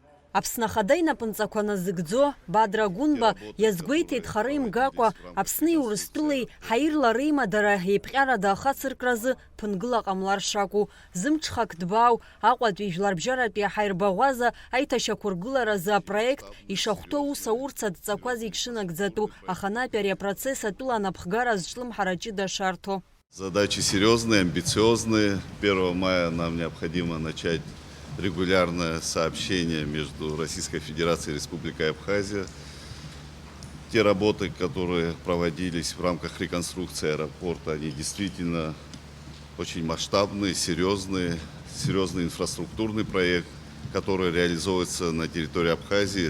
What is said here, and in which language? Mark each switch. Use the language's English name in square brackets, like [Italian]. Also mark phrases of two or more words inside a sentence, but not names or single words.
[Abkhazian] Аԥсны ахада инапынҵақәа назыгӡо Бадра Гәынба иазгәеиҭеит хара имгакәа Аԥсни Урыстәылеи ҳаирла реимадара еиԥҟьарада ахацыркразы ԥынгыла ҟамлар шакәу, зымҽхак дбаау Аҟәатәи жәларбжьаратәи аҳаирбаӷәаза аиҭашьақәыргыларазы апроект ишахәҭоу аус аурц адҵақәа зегь шынагӡатәу, аха натәи ари апроцесс атәыла анапхгара зҿлымҳара ҷыда шарҭо. [Russian] Задачи серьезные, амбициозные. 1 мая нам необходимо начать регулярное сообщение между Российской Федерацией и Республикой Абхазия. Те работы, которые проводились в рамках реконструкции аэропорта, они действительно очень масштабные, серьезный инфраструктурный проект, который реализуется на территории Абхазии.